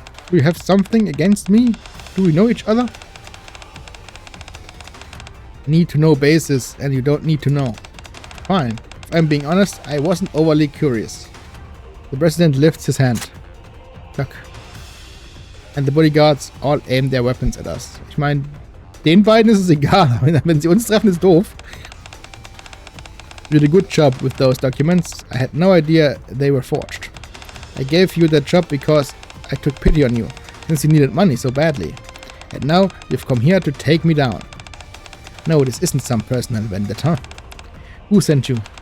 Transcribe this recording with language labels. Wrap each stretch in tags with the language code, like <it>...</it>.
<en>Do you have something against me? Do we know each other? Need to know basis and you don't need to know. Fine. If I'm being honest, I wasn't overly curious. The president lifts his hand. Tuck. And the bodyguards all aim their weapons at us.</en> <de>Ich meine, den beiden ist es egal. Wenn sie uns treffen, ist doof.</de> <en>You did a good job with those documents. I had no idea they were forged. I gave you that job because I took pity on you, since you needed money so badly. And now you've come here to take me down. No, this isn't some personal vendetta. Who sent you?</en>